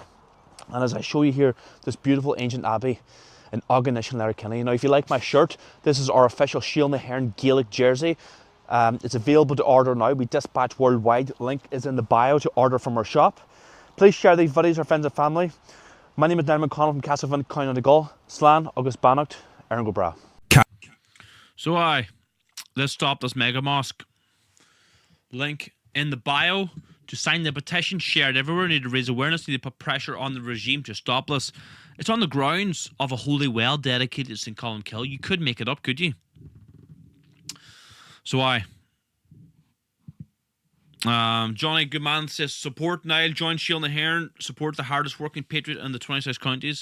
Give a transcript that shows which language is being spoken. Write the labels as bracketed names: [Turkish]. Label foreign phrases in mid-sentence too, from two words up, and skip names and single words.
[English] And as I show you here, this beautiful ancient abbey in Aughinish, Letterkenny. Now, if you like my shirt, this is our official Shield na Herne Gaelic jersey. It's available to order now. We dispatch worldwide. Link is in the bio to order from our shop. Please share these videos with friends and family. My name is Niall McConnell from Castlevin, County Donegal. [Irish] Slán agus Bannacht, Aaron go bra. [English] So let's stop this mega mosque. Link in the bio to sign the petition, share it everywhere. We need to raise awareness, need to put pressure on the regime to stop this. It's on the grounds of a holy well dedicated to St. Columkill. You could make it up, could you? So Johnny Goodman says, support Niall, join Shield na Herne, support the hardest working patriot in the 26 counties.